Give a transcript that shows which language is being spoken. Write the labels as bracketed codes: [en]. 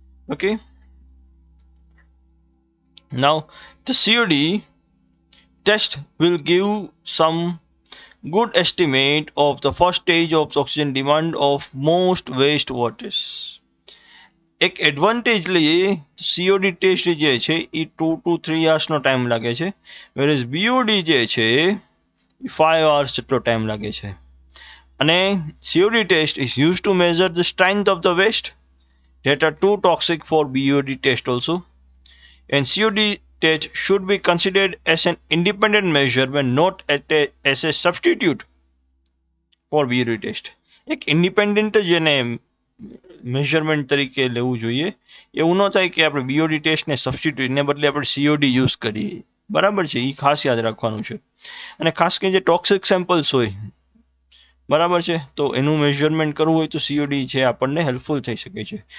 [en] Okay, now the COD test will give some good estimate of the first stage of oxygen demand of most waste waters. [gu] એક advantage લઈએ, COD test જે છે એ [en] 2 to 3 hours [gu] no time લાગે છે, [en] whereas [gu] BOD જે છે એ 5 hours જેટલો time લાગે છે. અને [en] COD test is used to measure the strength of the waste that are too toxic for BOD test also, and COD test should be considered as an independent measure when not as a substitute for BOD test. [gu] એક independent જેને measurement તરીકે લેવું જોઈએ, એવું ન થાય કે આપણે બીઓડી ટેસ્ટને સબસ્ટિટ્યુટને બદલે આપણે COD યુઝ કરીએ. બરાબર છે, એ ખાસ યાદ રાખવાનું છે. અને ખાસ કરીને જે ટોક્સિક સેમ્પલ્સ હોય, બરાબર છે, તો એનું મેઝરમેન્ટ કરવું હોય તો COD છે આપણને હેલ્પફુલ થઈ શકે છે.